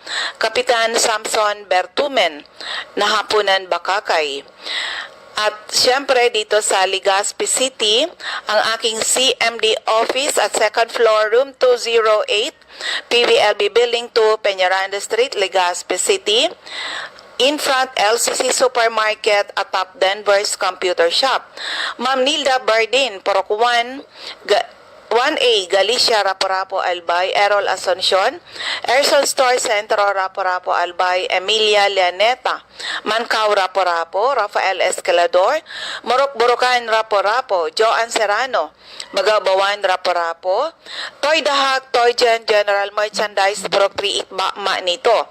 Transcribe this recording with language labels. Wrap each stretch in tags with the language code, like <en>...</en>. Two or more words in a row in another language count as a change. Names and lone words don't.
<tl>Kapitan Samson Bertumen, Nahapunan, Bakakay. At syempre dito sa Legazpi City, ang aking CMD office at</tl> <en>second floor,</en> <tl>room 208, PVLB Building 2, Peñaranda Street, Legazpi City.</tl> <en>In front, LCC Supermarket at Top Denver's Computer Shop.</en> <tl>Ma'am Nilda Bardin, Purok 1, 1A, Galicia, Rapo-Rapo, Albay, Errol Asuncion, Erson Store Centro, Rapo-Rapo, Albay, Emilia Leoneta, Mancao, Rapo-Rapo, Rafael Escalador, Morok Borocan, Rapo-Rapo, Joan Serrano, Magabawan, Rapo-Rapo, Toy Dahak, Toy General Merchandise, Purok 3 Itbakma nito.</tl>